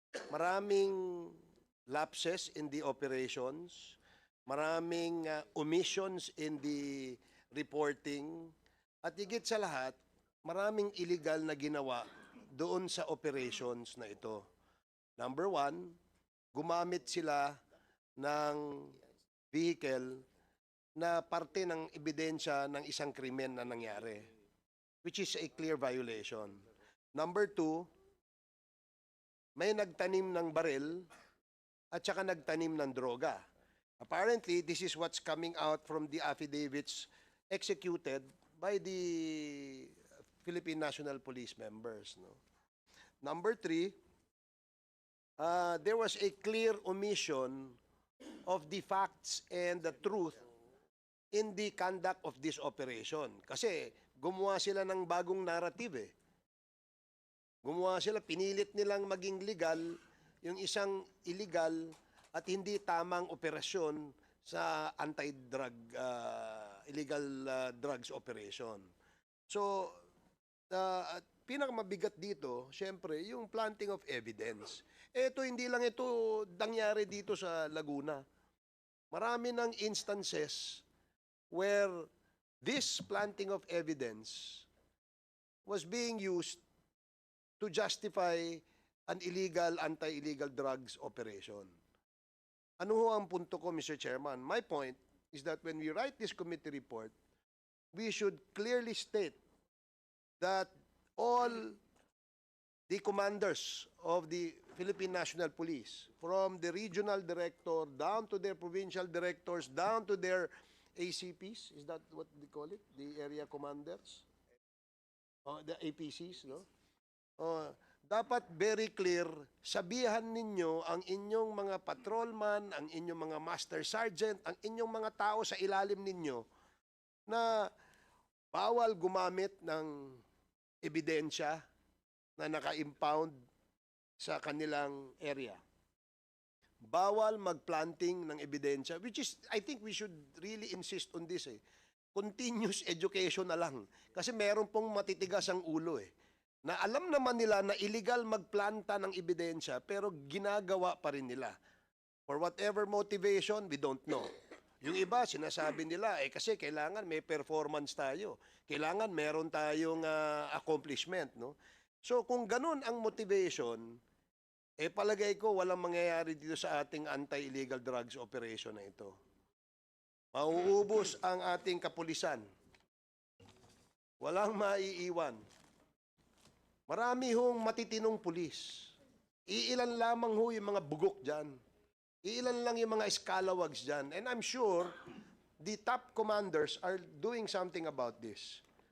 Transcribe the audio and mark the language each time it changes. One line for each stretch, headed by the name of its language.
Filipino: Maraming
English: lapses in the operations,
Filipino: maraming
English: omissions in the reporting,
Filipino: at higit sa lahat, maraming illegal na ginawa doon sa operations na ito. Number 1, gumamit sila ng vehicle na parte ng ebidensya ng isang krimen na nangyari.
English: which is a clear violation.
Filipino: Number 2, may nagtanim ng baril at saka nagtanim ng droga.
English: Apparently, this is what's coming out from the affidavits executed by the Philippine National Police members. No? Number 3, there was a clear omission of the facts and the truth in the conduct of this operation.
Filipino: Kasi gumawa sila ng bagong narrative eh. Gumawa sila, pinilit nilang maging legal yung isang illegal at hindi tamang operasyon sa anti-drug, illegal drugs operation. So, pinakamabigat dito, syempre, yung planting of evidence. Ito, hindi lang ito nangyari dito sa Laguna.
English: Marami ng instances where this planting of evidence was being used to justify an illegal, anti-illegal drugs operation.
Filipino: Ano ho ang punto ko,
English: Mr. Chairman? My point is that when we write this committee report, we should clearly state that all the commanders of the Philippine National Police, from the regional director down to their provincial directors, down to their ACPs, is that what they call it? The area commanders? The APCs, no?
Filipino: Dapat very clear, sabihan ninyo ang inyong mga patrolman, ang inyong mga master sergeant, ang inyong mga tao sa ilalim ninyo na bawal gumamit ng ebidensya na naka-impound sa kanilang area. Bawal mag-planting ng ebidensya,
English: which is, I think we should really insist on this
Filipino: eh.
English: Continuous education
Filipino: na lang. Kasi meron pong matitigas ang ulo eh. Na alam naman nila na illegal magplanta ng ebidensya pero ginagawa pa rin nila.
English: For whatever motivation, we don't know.
Filipino: Yung iba, sinasabi nila, kasi kailangan may performance tayo. Kailangan meron tayong accomplishment. No? So kung ganun ang motivation, palagay ko walang mangyayari dito sa ating anti-illegal drugs operation na ito. Mauubos ang ating kapulisan. Walang maiiwan. Marami hong matitinong pulis. Iilan lamang ho yung mga bugok dyan. Iilan lang yung mga scalawags dyan.
English: And I'm sure the top commanders are doing something about this.